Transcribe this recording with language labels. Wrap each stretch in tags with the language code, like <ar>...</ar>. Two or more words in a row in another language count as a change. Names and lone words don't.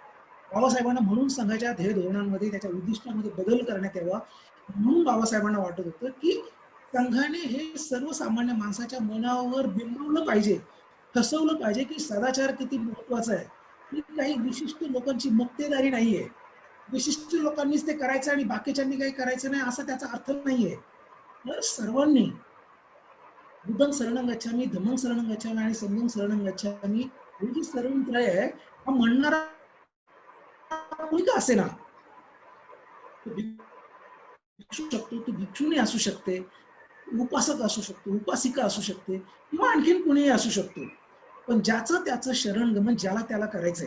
<mr>बाबासाहेबांना म्हणून संघाच्या ध्येय धोरणांमध्ये त्याच्या उद्दिष्टांमध्ये बदल करण्यात यावा म्हणून बाबासाहेबांना वाटत होतं की संघाने हे सर्वसामान्य माणसाच्या मनावर बिंबवलं पाहिजे, ठसवलं पाहिजे की सदाचार किती महत्वाचा आहे. ही काही विशिष्ट लोकांची मक्तेदारी नाहीये, विशिष्ट लोकांनीच ते करायचं आणि बाकीच्यांनी काही करायचं नाही असा त्याचा अर्थ नाहीये. तर सर्वांनी</mr> <pi>बुद्धं शरणं गच्छामि, धम्मं शरणं गच्छामि</pi> <mr>आणि</mr> <pi>संघं शरणं गच्छामि</pi> <mr>ही जी शरणत्रय आहे हा म्हणणारा कोणी का असेना, तो भिक्षू शकतो, तो भिक्षुणी असू शकते, उपासक असू शकतो, उपासिका असू शकते किंवा आणखीन कुणीही असू शकतो. पण ज्याचं त्याचं शरणगमन ज्याला त्याला करायचंय.</mr>